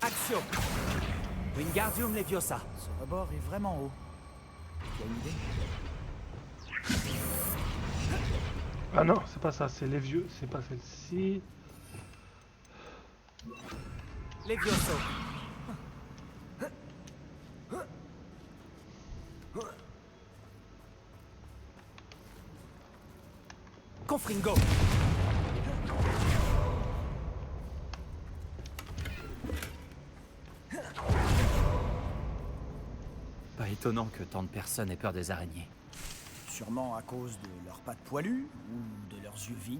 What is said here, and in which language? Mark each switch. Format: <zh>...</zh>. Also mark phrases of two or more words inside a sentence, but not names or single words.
<fr>Axio. Wingardium Leviosa. Ce rebord est vraiment haut. Tu as une idée? Ah non, c'est pas ça, c'est les vieux, c'est pas celle-ci. Levioso. Confringo. Pas étonnant que tant de personnes aient peur des araignées. Sûrement à cause de leurs pattes poilues, ou de leurs yeux vides,</fr>